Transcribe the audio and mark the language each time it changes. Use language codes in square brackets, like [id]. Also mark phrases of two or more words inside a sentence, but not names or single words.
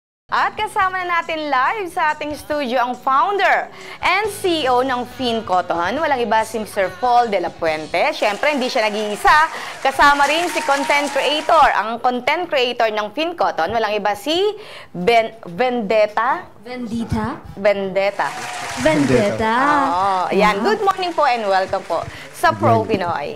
[tl] At kasama na natin live sa ating studio ang [en] founder and CEO [tl] ng FinCotton. Walang iba si Mr. Paul de la Puente. Siyempre, hindi siya nag-iisa. Kasama rin si [en] content creator. [tl] Ang [en] content creator [tl] ng FinCotton, walang iba si Vendetta. Oo, yan. [en] Good morning [tl] po [en] and welcome [tl] po sa Pro Pinoy.